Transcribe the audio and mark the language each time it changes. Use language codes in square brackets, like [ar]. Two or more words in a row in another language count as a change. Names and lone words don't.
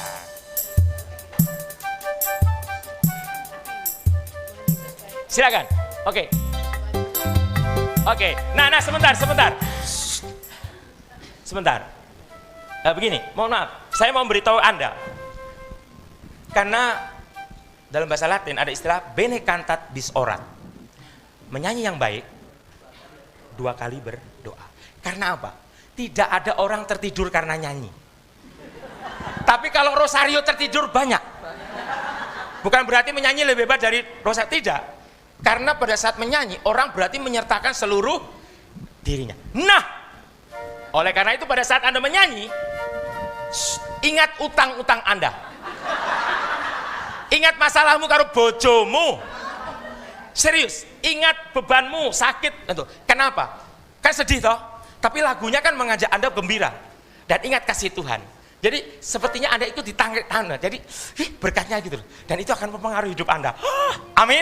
[id] Silakan. Oke. Nah, sebentar. Begini, mohon maaf, saya mau beritahu Anda. Karena dalam bahasa Latin ada istilah [la] bene cantat bis orat. [id] Menyanyi yang baik 2 kali berdoa. Karena apa? Tidak ada orang tertidur karena nyanyi. Tapi kalau rosario tertidur banyak. Bukan berarti menyanyi lebih hebat dari rosario, tidak. Karena pada saat menyanyi, orang berarti menyertakan seluruh dirinya. Nah, oleh karena itu pada saat Anda menyanyi, ingat utang-utang Anda. Ingat [jv] masalahmu karo bojomu. [id] Serius, ingat bebanmu, sakit. Kenapa? Kan sedih toh? Tapi lagunya kan mengajak Anda gembira. Dan ingat kasih Tuhan. Jadi sepertinya Anda ikut ditangkap Anda. Jadi berkatnya gitu. Dan itu akan mempengaruhi hidup Anda. Amin.